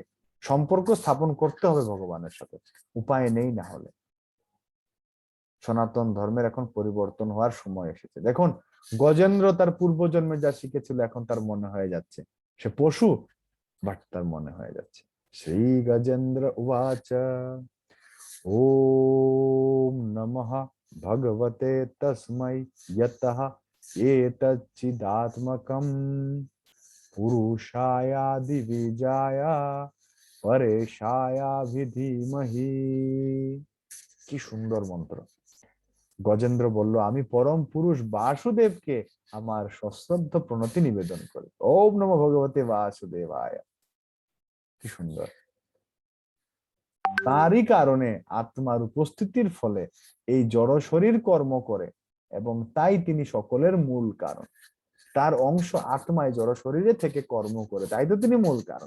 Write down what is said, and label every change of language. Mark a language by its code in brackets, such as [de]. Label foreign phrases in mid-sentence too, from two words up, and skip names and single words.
[bn] সম্পর্ক স্থাপন করতে হবে ভগবানের সাথে, উপায় নেই না হলে। সনাতন ধর্মের এখন পরিবর্তন হওয়ার সময় এসেছে। দেখুন, গজেন্দ্র তার পূর্বজন্মে যা শিখেছিল এখন তার মনে হয়ে যাচ্ছে, সে পশু, বাট তার মনে হয়ে যাচ্ছে। [sa] শ্রী গজেন্দ্র উবাচ ওম নমঃ ভগবতে তস্मै यतः एतच्चिदात्मकं পুরুষায়াদিবীজায় পরেশায়াভিধীমহি। [bn] কি সুন্দর মন্ত্র! গজেন্দ্র বলল, আমি পরম পুরুষ বাসুদেবকে আমার সশ্রদ্ধ প্রণতি নিবেদন করি। [sa] ওম নমঃ ভগবতে বাসুদেবায়। [bn] কি সুন্দর! তারই কারণে আত্মার উপস্থিতির ফলে এই জড় শরীর কর্ম করে, এবং তাই তিনি সকলের মূল কারণ। তার অংশ আত্মায় জড় শরীরে থেকে কর্ম করে, তাই তো তিনি মূল কারণ।